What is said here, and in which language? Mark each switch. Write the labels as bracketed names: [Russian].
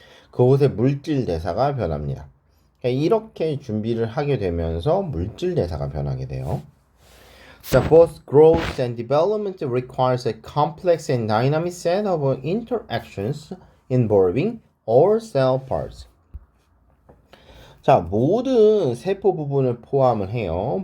[Korean] 그곳의 물질 대사가 변합니다. 그러니까 이렇게 준비를 하게 되면서 물질 대사가 변하게 돼요. [English] So both growth and development requires a complex and dynamic set of interactions involving all cell parts. [Korean] 자, 모든 세포 부분을 포함을 해요.